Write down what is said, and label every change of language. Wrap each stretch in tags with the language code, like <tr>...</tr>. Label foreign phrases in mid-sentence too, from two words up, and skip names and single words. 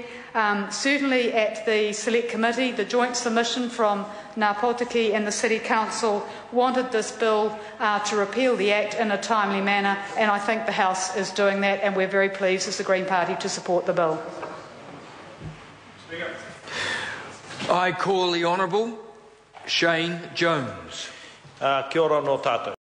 <en>Certainly at the Select Committee, the joint submission from Ngā Pautaki and the City Council wanted this bill to repeal the Act in a timely manner, and I think the House is doing that, and we're very pleased as the Green Party to support the bill. I call the Honourable Shane Jones.</en> <mi>Kia ora no tātou.</mi>